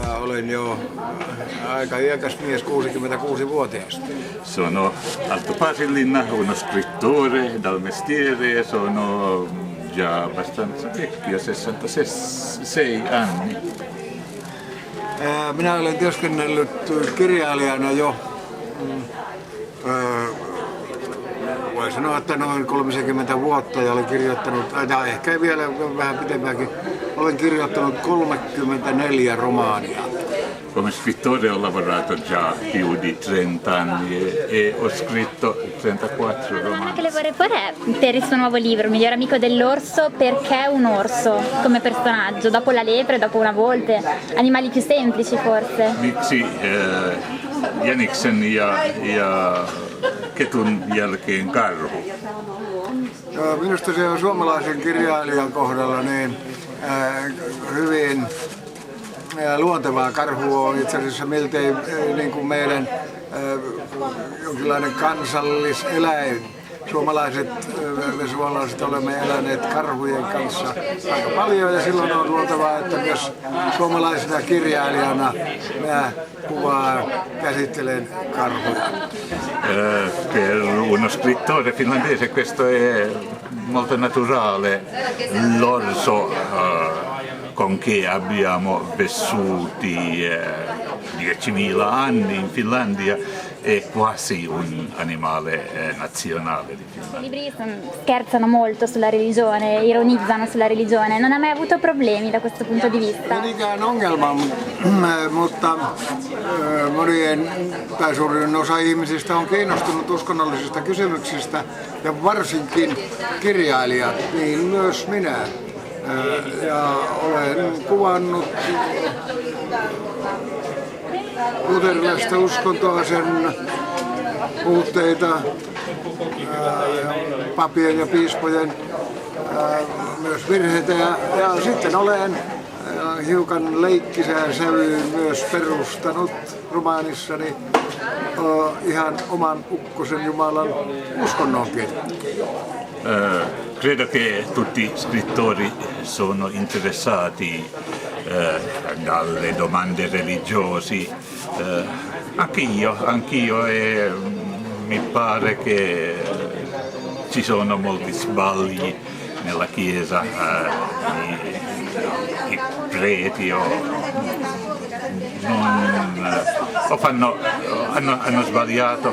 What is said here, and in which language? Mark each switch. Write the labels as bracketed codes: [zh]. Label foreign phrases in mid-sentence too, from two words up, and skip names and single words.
[fi] olen jo aika iäkäs mies, 66-vuotias. [it] Sono Alto Pasillinna, uno scrittore dal mestiere, sono già abbastanza vecchio, 66 anni. [fi] Minä olen työskennellyt kirjailijana jo, voi sanoa, että noin 30 vuotta ja olen kirjoittanut, ja ehkä vielä vähän pitempäänkin, olen kirjoittanut 34 romaania. [it] Come scrittore ho lavorato già più di 30 anni e ho scritto 34 La domanda romanzi. che le vorrei porre è, per il suo nuovo libro, Miglior amico dell'orso, perché un orso come personaggio? Dopo la lepre, dopo una volpe, animali più semplici forse? [fi] Miksi jäniksen ja ketun jälkeen karhu? Minusta se on suomalaisen kirjailijan kohdalla niin hyvin luontevaa. Karhu on itse asiassa miltei niin kuin meidän jonkinlainen kansalliseläin. Suomalaiset olemme eläneet karhujen kanssa aika paljon ja silloin on luontevaa, että myös suomalaisena kirjailijana minä käsittelen karhuja. [it] Per uno scrittore finlandese questo è molto naturale, l'orso con che abbiamo vissuti 10.000 anni in Finlandia è quasi un animale nazionale di Finlandia. I libri scherzano molto sulla religione, ironizzano sulla religione, non ha mai avuto problemi da questo punto di vista? [fi] Ei mikään ongelma, mutta monien tai suurin osa ihmisistä on kiinnostunut uskonnollisista kysymyksistä ja varsinkin kirjailijat, niin myös minä. Ja olen kuvannut luterilaista uskontoa, sen puutteita, papien ja piispojen myös virheitä ja sitten olen hiukan leikkisään sävyyn myös perustanut romaanissani ihan oman ukkosen Jumalan uskonnonkin. [it] Credo che tutti scrittori sono interessati dalle domande religiosi, anch'io e mi pare che ci sono molti sbagli nella Chiesa, i preti hanno sbagliato.